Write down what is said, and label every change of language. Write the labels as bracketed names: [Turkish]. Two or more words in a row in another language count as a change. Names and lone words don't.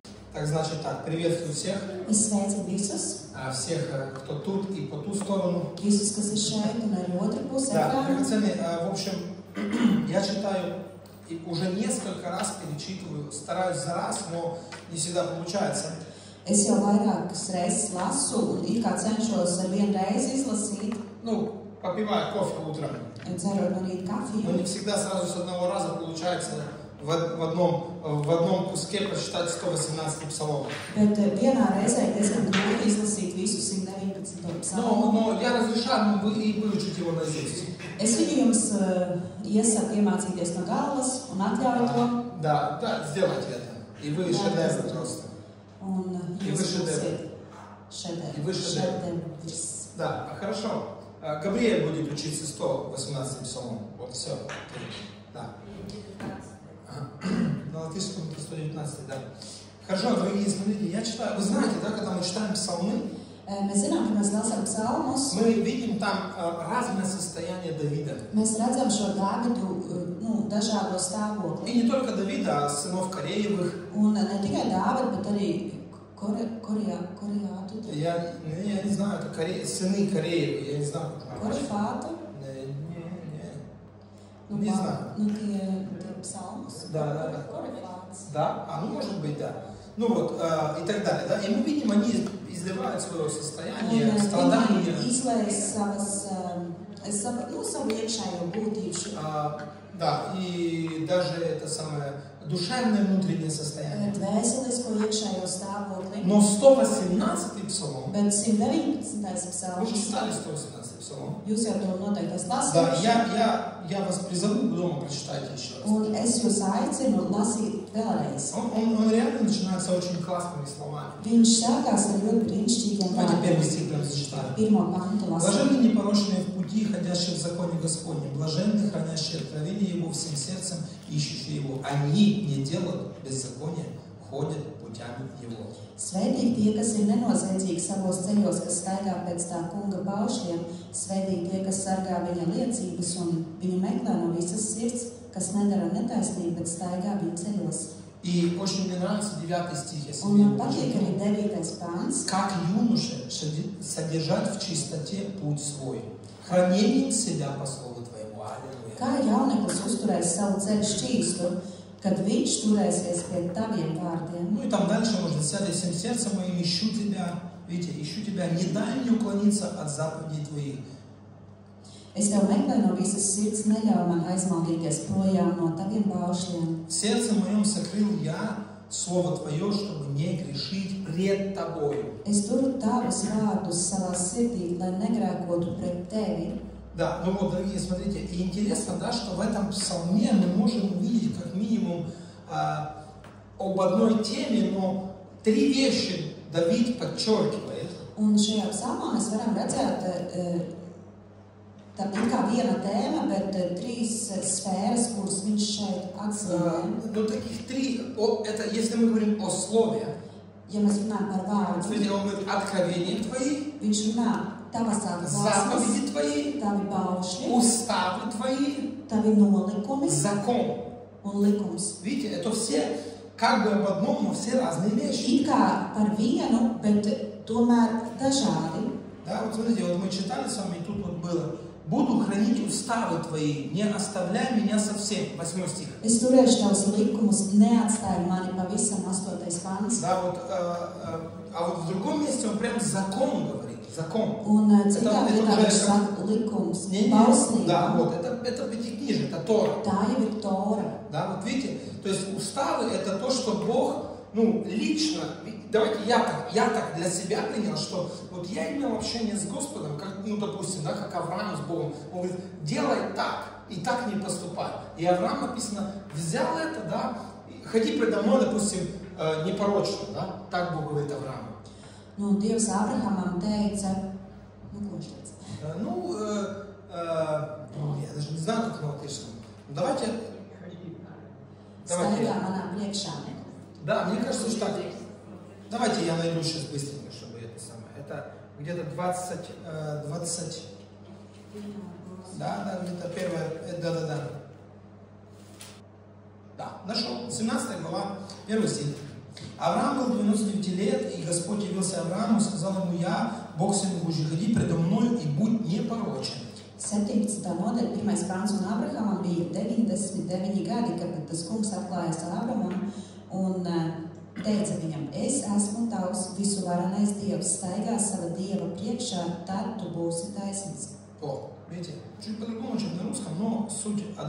[Russian] Так, значит так, приветствую всех. Всех, кто тут и по ту сторону. Да, драгоценные, в общем, я читаю и уже несколько раз перечитываю, стараюсь за раз, но не всегда получается. [Latvian] Es jau vairākas reizes lasu un it kā cenšos ar vienu reizi izlasīt. [Russian] Ну, попивая кофе утром. [Latvian] Dzerot no rīta kafiju. [Russian] Но не всегда сразу с одного раза получается в одном куске прочитать 118 псалом. [Latvian] Bet vienā reizē diezgan grūti izlasīt visu 119. psalmu. [Russian] Но я разрешаю выучить его наизусть. [Latvian] Es viņu jums iesaku iemācīties no galvas un atļauju to. [Russian] Да, сделайте это. И вы шедевр просто. [Latvian] Un jūs būsiet šedevrs. [Russian] Да, хорошо. Габриэль будет учиться 118 псалом. Вот, все. Да. На латышском 119, да. Хорошо, дорогие, смотрите, я читаю. Вы знаете, да, когда мы читаем псалмы, [Latvian] mēs zinām, ka mēs lasām psalmus. [Russian] Мы видим там разное состояние Давида. [Latvian] Mēs redzam šo Dāvidu, dažādo stāvokli. [Russian] И не только Давида, а сынов Кореевых. [Latvian] Un ne tikai Dāvidu, bet arī Koreātu. [Russian] Я не знаю, это сыны Кореевы, я не знаю, как это. Korefātu? Не знаю. [Latvian] Ну, tie psalmus. [Russian] Да. Korefāts. Да, может быть, да. Ну вот, и так далее, да. И мы видим, они изливают свое состояние, страдания. [Latvian] Izlēs savu iekšējo būtību. [Russian] Да, и даже это самое душевное внутреннее состояние. [Latvian] Dvēselisko iekšējo stāvokli. [Russian] Но 118 псалом. [Latvian] Bet 119. psalms. [Russian] Вы же читали 118 псалом. [Latvian] Jūs jau to noteikti esat lasījuši. [Russian] Да, я вас призову, дома прочитайте еще раз. [Latvian] Un es jūs aicinu lasīt vēlreiz. [Russian] Он реально начинается очень классными словами. [Latvian] Viņš sākās ar ļoti brīnišķīgiem [Russian] Давайте первый стих прям зачитаем. [Latvian] Pirmo pantu lasīt. [Russian] Блаженны непорочные в пути, ходящие в законе Господнем, блаженны, хранящие откровение Его всем сердцем, ищущие Его. Они не делают беззакония, ходят путями Его. [Latvian] Svētīgi tie, kas ir nenoziedzīgi savos ceļos, kas staigā pēc tā kunga paušļiem, svētīgi tie, kas sargā viņa liecības un viņu meklē no visas sirds, kas nedara netaisnību, bet staigā viņa ceļos. [Russian] И очень мне нравится 9 стих, если [Latvian] Un man patīk arī 9. pāns. [Russian] Как юноше содержать в чистоте путь свой, хранением себя по слову Твоему. Аллилуйя. [Latvian] Kā jauneklis uzturēs savu ceļu šķīstu, kad viņš turēsies pie taviem vārdiem. [Russian] Ну и там дальше можно сядь всем сердцем моим, ищу Тебя, видите, ищу Тебя, не дай мне уклониться от заповедей Твоих. [Latvian] Es tev meklēju no visas sirds, neļauj man aizmaldīties projām no taviem paušļiem. [Russian] В сердце моем сокрыл я Слово Твое, чтобы не грешить пред Тобою. [Latvian] Es turu tavus vārdus savā sirdī, lai negrēkotu pret tevi. [Russian] Да, ну вот, дорогие, смотрите, и интересно, да, что в этом псалме мы можем увидеть как минимум об одной теме, но 3 вещи Давид подчеркивает. [Latvian] Un šajā psalmā mēs varam redzēt, tā ir kā viena tēma, bet 3 sfēras, kuras viņš šeit atzīmē. [Russian] Ну, таких 3, это если мы говорим о слове. [Latvian] Ja mēs runājam par vārdu. [Russian] Смотрите, он говорит, откровения Твои. [Latvian] Viņš runā tavas [Russian] заповеди Твои, [Latvian] tavi paušļi, [Russian] уставы Твои, [Latvian] tavi nolikumi, [Russian] закон. [Latvian] Un likums. [Russian] Видите, это все как бы об одном, но все разные вещи. [Latvian] It kā par vienu, bet tomēr dažādi. [Russian] Да, вот смотрите, вот мы читали с вами, и тут вот было. Буду хранить уставы Твои, не оставляй меня совсем. 8 стих. [Latvian] Es turēšu tavus likumus, neatstāj mani pavisam 8. pants. [Russian] Да, вот, а вот в другом месте он прям закон говорит. Закон. [Latvian] Un citā vietā viņš saka likums, bausnība. [Russian] Да, вот, это пятикнижие, это Тора. [Latvian] Tā jau ir Tora. [Russian] Да, вот видите, то есть уставы это то, что Бог, ну, лично, давайте я так для себя принял, что вот я имел общение с Господом, как, ну, допустим, да, как Авраам с Богом, он говорит, делай так, и так не поступай. И Авраам, написано, взял это, да, ходи предо мной, допустим, непорочно, да, так Бог говорит Аврааму. [Latvian] Nu, Dievs Abrahamam teica, ko viņš teica? [Russian] Я даже не знаю, как на латышском. Давайте. [Latvian] Staigā manā priekšā. [Russian] Да, мне кажется, что так. Давайте я найду сейчас быстренько, чтобы это самое. Это где-то 20. Да, где-то первое. Да. Да, нашел. 17 глава, 1 стих. Авраам был 99 лет, и Господь явился Аврааму и сказал ему: «Я, Бог Сын Божий, ходи предо мною и будь непорочен». [Latvian] 17. nodaļa, 1. pāns, un Abrahamam bija 99 gadi, kad tas kungs atklājās Ābramam un teica viņam: es esmu tavs visuvarenais Dievs, staigā sava Dieva priekšā, tad tu būsi taisnīgs. [Russian] О, видите, чуть по-другому, чем на русском, но суть одна.